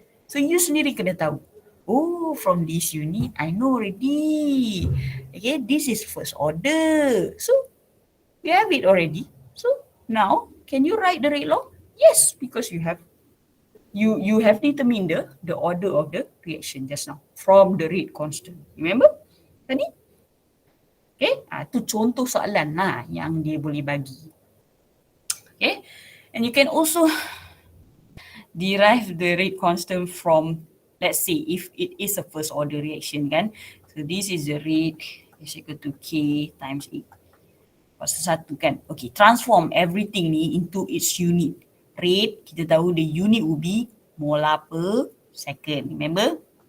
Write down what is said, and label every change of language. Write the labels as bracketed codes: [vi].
[en] So you [ms] sendiri kena tahu, [en] oh from this unit I know already, okay, this is first order, so you have it already. So now can you write the rate law? Yes, because you have determined the order of the reaction just now from the rate constant. Remember [ms] tadi? Okay, tu contoh soalan lah yang dia boleh bagi. [en] Okay, and you can also derive the rate constant from, let's say if it is a first order reaction kan, so this is the rate is equal to K times A pasal 1 kan. Okay, transform everything [ms] ni [en] into its unit. Rate, [ms] kita tahu [en] the unit will be molar per second. Remember?